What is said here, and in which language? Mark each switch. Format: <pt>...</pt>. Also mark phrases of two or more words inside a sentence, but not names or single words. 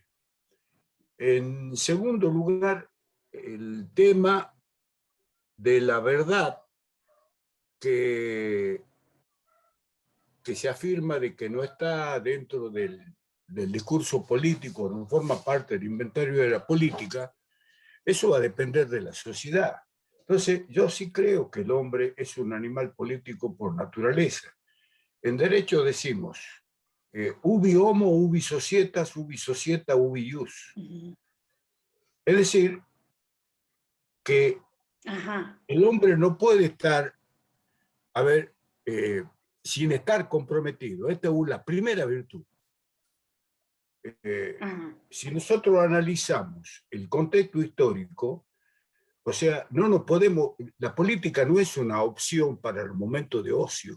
<es>En segundo lugar, el tema de la verdad que se afirma de que no está dentro del discurso político, no forma parte del inventario de la política, eso va a depender de la sociedad. Entonces, yo sí creo que el hombre es un animal político por naturaleza. En derecho decimos,</es> <la>ubi homo, ubi societas, ubi societa, ubi ius.</la> <es>Es decir, que el hombre no puede estar, a ver, sin estar comprometido. Esta es la primera virtud. Si nosotros analizamos el contexto histórico, o sea, no nos podemos, la política no es una opción para el momento de ocio.</es>